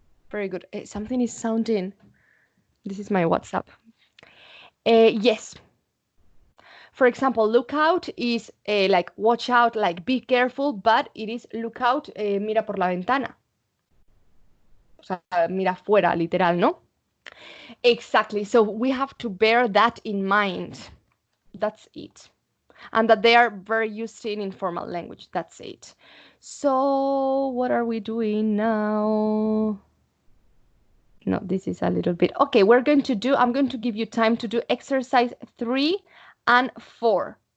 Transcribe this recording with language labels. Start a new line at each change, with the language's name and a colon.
English: Very good. Something is sounding. This is my WhatsApp. Yes. For example, look out is like watch out, like be careful, but it is look out,
Spanish: mira por la ventana. O sea, mira fuera, literal, ¿no?
English: Exactly. So we have to bear that in mind. That's it. And that they are very used in informal language. That's it. So what are we doing now? No, this is a little bit. Okay, I'm going to give you time to do exercise 3 and 4.